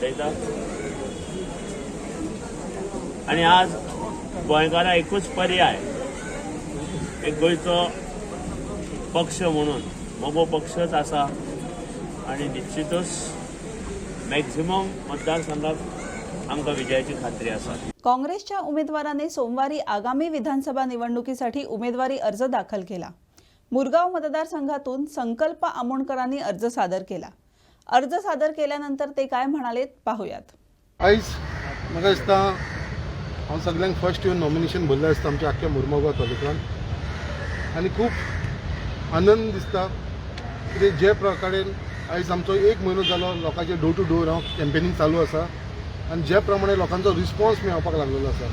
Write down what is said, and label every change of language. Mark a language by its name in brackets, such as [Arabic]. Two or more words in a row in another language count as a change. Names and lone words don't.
[Konkani] 12 सीट आमी लढयता. आणि आज गोंयकारां एकूच पर्याय एक गोंयचो पक्ष म्हणून मोगो पक्षच आसा आणि निश्चितच मॅक्झिमम मतदारसंघात आमकां विजयाची खात्री आसा. [Marathi] काँग्रेसच्या उमेदवाराने सोमवारी आगामी विधानसभा निवडणुकीसाठी उमेदवारी अर्ज दाखल केला. मुरगाव मतदारसंघातून संकल्प आमोणकरांनी अर्ज सादर केला. अर्ज सादर केल्यानंतर ते काय म्हणालेत पाहूयात. [Konkani] आयज म्हाका दिसता हांव सगळ्यांक फर्स्ट येवन नॉमिनेशन भरलें आसता आमच्या आख्ख्या मुरमुगांव तालुक्यांत आनी खूब आनंद दिसता कितें जे प्रकारे आयज आमचो 1 म्हयनो जालो लोकांचे [English] door to door [Konkani] हांव कॅम्पेनींग चालू आसा आनी जे प्रमाणे लोकांचो रिस्पॉन्स मेळपाक लागलेलो आसा.